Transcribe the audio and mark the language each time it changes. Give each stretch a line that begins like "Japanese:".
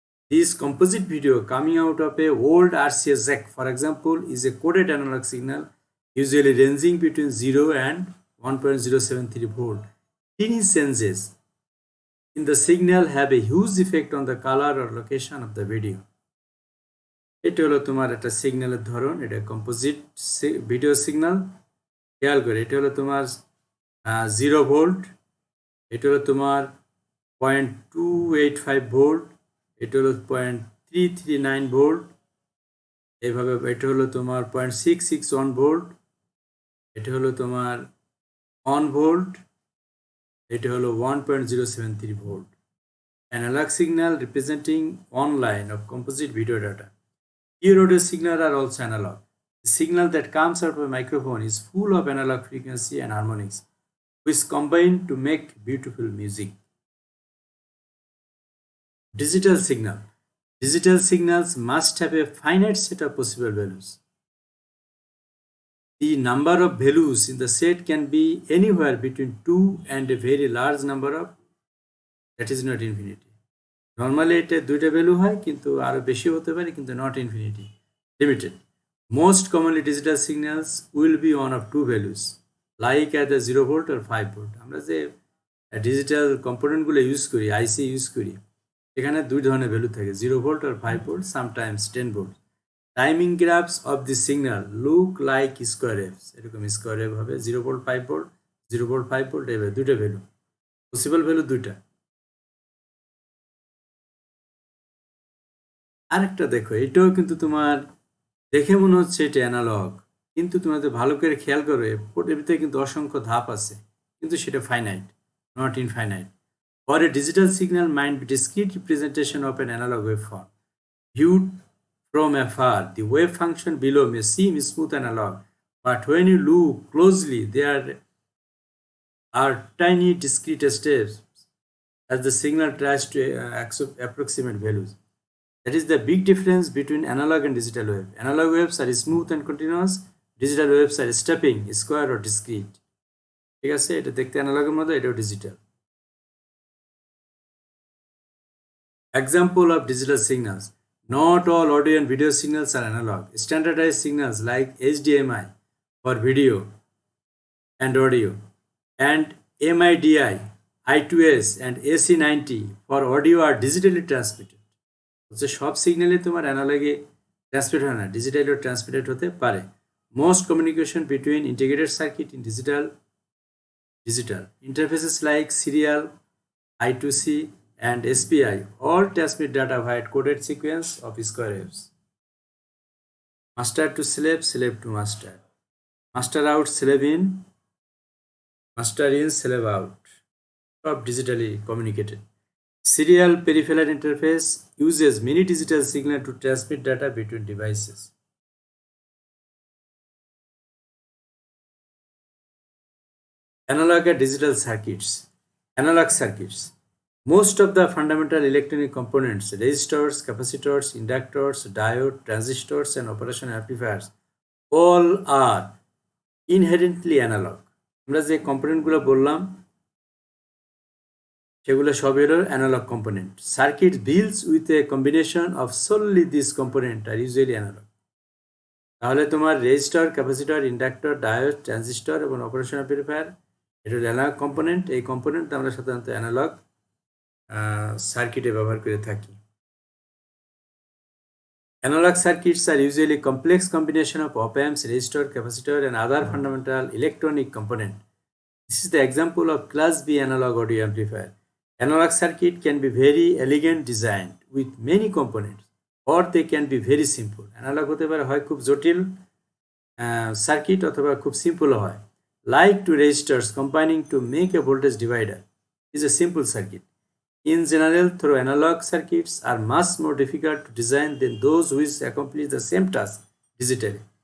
English: This composite video coming out of a old RCA jack, for example, is a coded analog signal, usually ranging between 0 and 1.073 volt. Tiny changes in the signal have a huge effect on the color or location of the video.
Bangla: এটা হলো তোমার একটা সিগন্যালের ধরন, এটা composite video signal. খেয়াল করে, এটা হলো তোমার 0 ভোল্ট, এটা হলো তোমার 0.285 ভোল্ট, এটা হলো 0.339 ভোল্ট, এইভাবে এটা হলো তোমার 0.661 ভোল্ট, এটা হলো তোমার 1 ভোল্ট, এটা হলো 1.073 volt.
English: Analog signal representing one line of composite video data. Pure audio signals are also analog. The signal that comes out of a microphone is full of analog frequency and harmonics, which combine to make beautiful music. Digital signal. Digital signals must have a finite set of possible values. The number of values in the set can be anywhere between 2 and a very large number of, that is not infinity.
Bangla: Normally এটা দুইটা value হয়, কিন্তু আরো বেশি হতে পারে, কিন্তু
English: not infinity, limited. Most commonly digital signals will be one of two values, like either 0 volt or 5 volt.
Bangla: আমরা যে ডিজিটাল কম্পোনেন্টগুলো ইউজ করি, আইসি ইউজ করি, এখানে দুই ধরনের ভ্যালু থাকে,
English: 0 volt or 5 volt, sometimes 10 volt. Timing graphs of the signal look like square waves.
Bangla: এরকম square wave হবে,
English: 0 volt 5 volt, 0 volt 5 volt,
Bangla: এভাবে দুইটা ভ্যালু, পসিবল ভ্যালু দুইটা। আরেকটা দেখো, এটাও কিন্তু তোমার দেখে মনে হচ্ছে এটা অ্যানালগ, কিন্তু তোমাদের ভালো করে খেয়াল করো, এর ভিতরে কিন্তু অসংখ্য ধাপ আছে, কিন্তু সেটা finite,
English: Not infinite. For a digital signal might be discrete representation of an analog waveform. Viewed from afar, the wave function below may seem smooth analog, but when you look closely, there are tiny discrete steps as the signal tries to approximate values. That is the big difference between analog and digital wave. Analog waves are smooth and continuous. Digital waves are stepping, square or discrete.
Bangla: ঠিক আছে, এটা দেখতে অ্যানালগের মতো, এটাও digital.
English: Example of digital signals. Not all audio and video signals are analog. Standardized signals like HDMI for video and audio, and MIDI, I2S and AC90 for audio are digitally transmitted.
Bangla: হচ্ছে সব সিগন্যালে তোমার অ্যানালগে transmit হয় না, ডিজিটালিও transmitted হতে পারে।
English: Most communication between integrated circuit in digital digital. Interfaces like serial, I2C, and SPI all transmit data via coded sequence of square waves. Master to slave, slave to master. Master out, slave in, master in, slave out. Of digitally communicated. Serial peripheral interface uses many digital signals to transmit data between devices. Analog and digital circuits. Analog circuits. Most of the fundamental electronic components, resistors, capacitors, inductors, diode, transistors, and operation amplifiers, all are inherently analog.
Bangla: আমরা যে কম্পোনেন্টগুলো বললাম সেগুলো সব হলো analogue component. Circuit
English: built with a combination of solely these components are usually analog.
Bangla: তাহলে তোমার resistor, capacitor, inductor, diode, transistor এবং operation amplifier এটা হলো অ্যানালগ কম্পোনেন্ট. এই কম্পোনেন্ট আমরা সাধারণত অ্যানালগ সার্কিটে ব্যবহার করে থাকি.
English: Analog circuits are usually complex combination of op-amps, resistor, capacitor, and other fundamental electronic component. This is the example of Class B analog audio amplifier. Analog circuit can be very elegant designed with many components, or they can be very simple.
Bangla: Analog হতে পারে হয় খুব জটিল circuit অথবা খুব simple হয়.
English: Like two resistors combining to make a voltage divider is a simple circuit. In general, though analog circuits are much more difficult to design than those which accomplish the same task digitally.